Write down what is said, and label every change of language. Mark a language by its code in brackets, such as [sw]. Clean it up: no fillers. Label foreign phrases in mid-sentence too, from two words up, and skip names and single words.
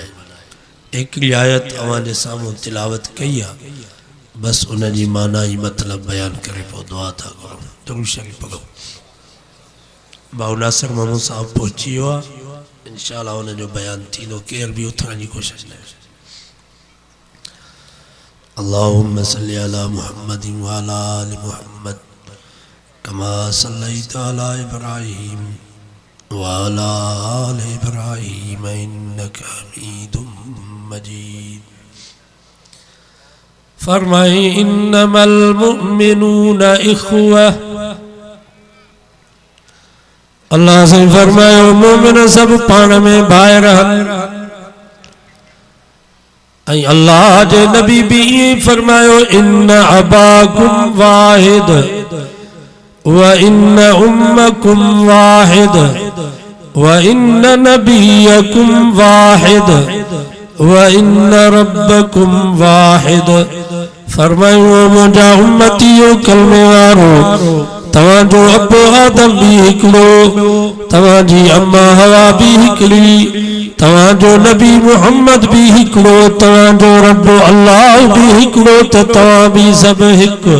[sd] हिकिड़ी आयत अवां जे साम्हूं तिलावत कई आहे, बस उन जी माना ई मतिलब बयान करे पोइ दुआ था करूं। दुरूद शरीफ पढ़ो। भाउ नासिर महमूद साहब पहुची वियो आहे, इंशाअल्लाह उन जो बयान थींदो। केर भी उथण जी कोशिश न करे। [ar] اللهم صل على محمد وعلى آل محمد كما صليت على إبراهيم وعلى آل إبراهيم إنك حميد مجيد. फरमाए إنما المؤمنون إخوة. [sd] अल्लाह से फरमायो मोमिन सब पाण में भाई रहन। अल्लाह जे नबी भी फरमायो [ar] إن أباكم واحد وإن أمكم واحد وإن نبيكم واحد وإن ربكم واحد. [sd] फरमायो मुंहिंजा उम्मतियो कलमे वारो तवाजो अबो आदम भी हिकिड़ो, तवाजी अम्मा हवा भी हिकिड़ी, तवाजो नबी मोहम्मद भी हिकिड़ो, तवाजो रब अल्लाह भी हिकिड़ो, त तवा भी सब हिकु।